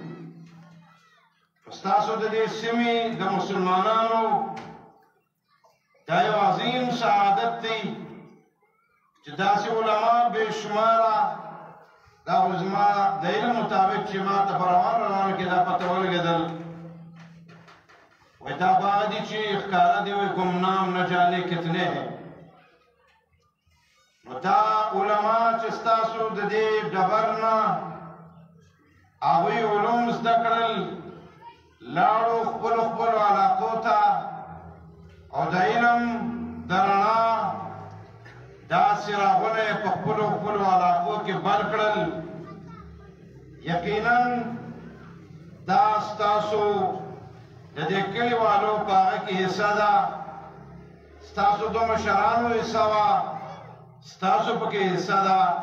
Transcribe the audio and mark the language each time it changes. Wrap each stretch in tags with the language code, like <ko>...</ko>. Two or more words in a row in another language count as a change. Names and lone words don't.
<ps>ستاسو د دې سیمې د مسلمانانو دا یو عظیم سعادت دی چې داسې علما بې شماره دا خو زما د علم مطابق چې ما ته په روانو کې دا پته ولګېدل وی دا باغ دی چې ښکاره دی وی ګمنام</ps> <ur>نه جانے کتنے ہیں</ur> <ps>نو دا علما چې ستاسو د دې ډبر نه هغوی علوم زده کړل لاړو خپلو خپلو علاقو ته او د علم د رڼا دا څراغونه یې په خپلو خپلو علاقو کې بل کړل یقینا دا ستاسو د دې کلیوالو په هغه کې حصه ده ستاسو د مشرانو حصه وه ستاسو پکې حصه ده</ps>